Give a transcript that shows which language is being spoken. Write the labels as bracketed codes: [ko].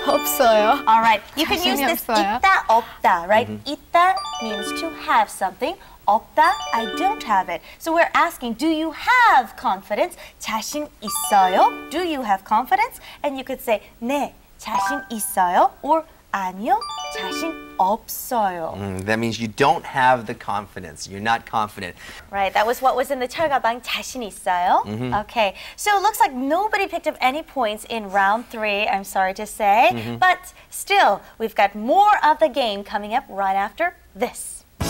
[ko] 없어요. [en] All right. You can use [ko] 자신이 [en] this [ko] 없어요. 있다, 없다, right? [en] 있다 means to have something. 없다, I don't have it. So we're asking, do you have confidence? [ko] 자신 있어요? [en] Do you have confidence? And you could say, [ko] 네, 자신 있어요. Or 아니요, 자신 없어요. [en] That means you don't have the confidence. You're not confident. Right, that was what was in the 철가방, [ko] 자신 있어요. [en] Okay, so it looks like nobody picked up any points in round 3, I'm sorry to say. But still, we've got more of the game coming up right after this.